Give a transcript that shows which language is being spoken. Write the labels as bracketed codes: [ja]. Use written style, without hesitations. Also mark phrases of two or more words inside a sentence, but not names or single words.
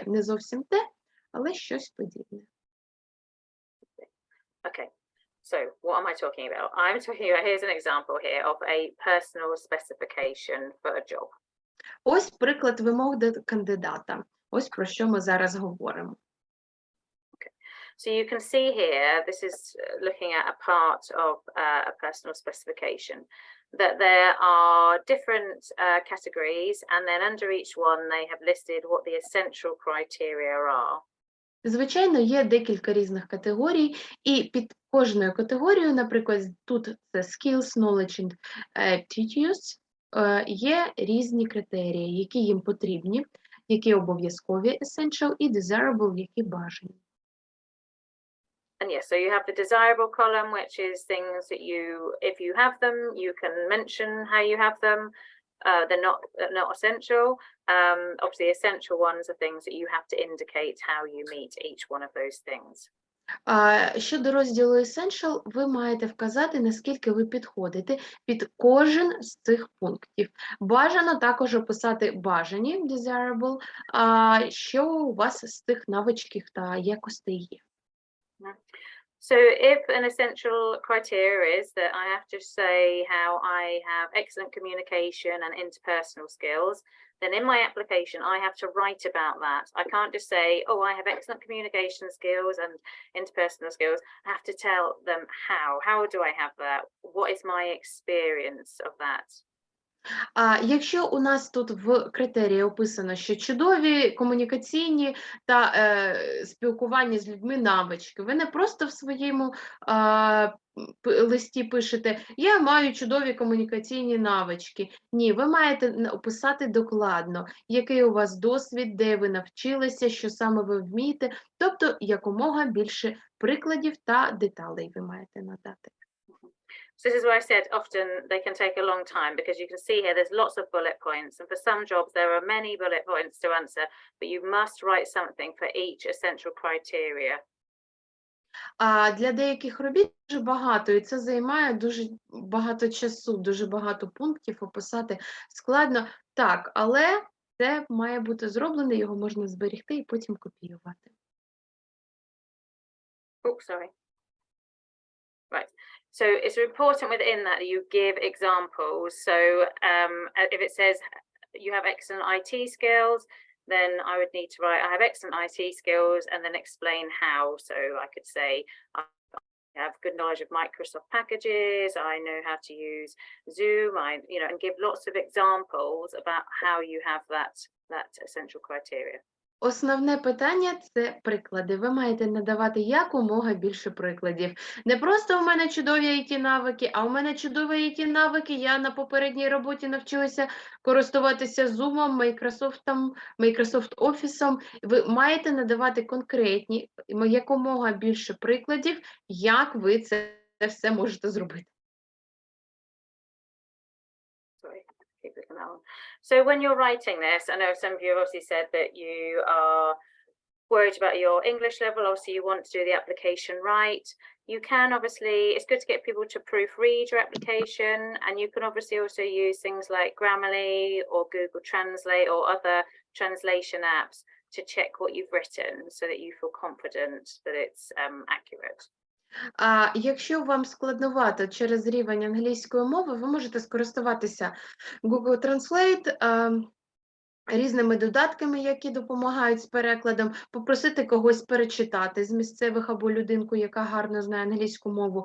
[uk] Не зовсім те, але щось подібне. [en] Okay. So what am I talking about? I'm talking about, here's an example here of a personal specification for a job. [uk] Ось приклад вимог до кандидата. Ось про що ми зараз говоримо. [en] So you can see here, this is looking at a part of a personal specification, that there are different categories, and then under each one they have listed what the essential criteria are. [uk] Звичайно, є декілька різних категорій, і під кожною категорією, наприклад, тут це [en] skills, knowledge and aptitudes, [uk] є різні критерії, які їм потрібні, які обов'язкові, essential, і desirable, які бажані. [en] And yes, so you have the desirable column, which is things that if you have them, you can mention how you have them. They're not essential. Obviously, essential ones are things that you have to indicate how you meet each one of those things. [uk] Щодо розділу Essential, ви маєте вказати, наскільки ви підходите під кожен з цих пунктів. Бажано також описати бажані, desirable, що у вас з тих навичків та якостей є. [en] So if an essential criteria is that I have to say how I have excellent communication and interpersonal skills, then in my application, I have to write about that. I can't just say, oh, I have excellent communication skills and interpersonal skills. I have to tell them how. How do I have that? What is my experience of that? [uk] А якщо у нас тут в критерії описано, що чудові комунікаційні та спілкування з людьми навички, ви не просто в своєму листі пишете «Я маю чудові комунікаційні навички». Ні, ви маєте описати докладно, який у вас досвід, де ви навчилися, що саме ви вмієте, тобто якомога більше прикладів та деталей ви маєте надати. [en] So this is where I said often they can take a long time, because you can see here there's lots of bullet points, and for some jobs there are many bullet points to answer, but you must write something for each essential criteria. [uk] А для деяких робіт дуже багато, і це займає дуже багато часу, дуже багато пунктів описати складно. Так, але це має бути зроблено, його можна зберегти і потім копіювати. [en] Oh, sorry. Right. So it's important within that you give examples. So if it says you have excellent IT skills, then I would need to write, I have excellent IT skills, and then explain how. So I could say, I have good knowledge of Microsoft packages, I know how to use Zoom, and give lots of examples about how you have that essential criteria. [uk] Основне питання – це приклади. Ви маєте надавати якомога більше прикладів. Не просто «у мене чудові IT-навики», а «у мене чудові IT-навики, я на попередній роботі навчилася користуватися Zoom, Microsoft Office». Ви маєте надавати конкретні, якомога більше прикладів, як ви це все можете зробити. [en] So when you're writing this, I know some of you have obviously said that you are worried about your English level. Obviously, you want to do the application right. You can obviously, it's good to get people to proofread your application, and you can obviously also use things like Grammarly or Google Translate or other translation apps to check what you've written so that you feel confident that it's accurate. [uk] А якщо вам складновато через рівень англійської мови, ви можете скористуватися Google Translate, різними додатками, які допомагають з перекладом, попросити когось перечитати з місцевих або людинку, яка гарно знає англійську мову.